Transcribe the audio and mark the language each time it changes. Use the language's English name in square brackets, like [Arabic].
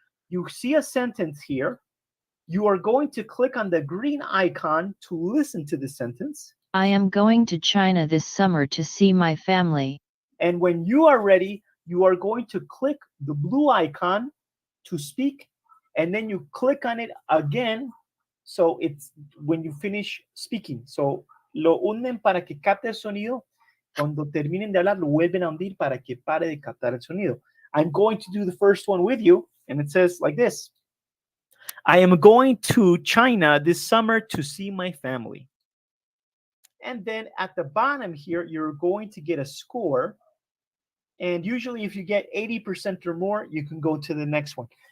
[English] You see a sentence here. You are going to click on the green icon to listen to the sentence. I am going to China this summer to see my family. And when you are ready, you are going to click the blue icon to speak, and then you click on it again. So it's when you finish speaking. [Spanish] So lo hunden para que capte el sonido. Cuando terminen de hablar, lo vuelven a hundir para que pare de captar el sonido. [English] I'm going to do the first one with you, and it says like this. I am going to China this summer to see my family. And then at the bottom here, you're going to get a score. And usually if you get 80% or more, you can go to the next one.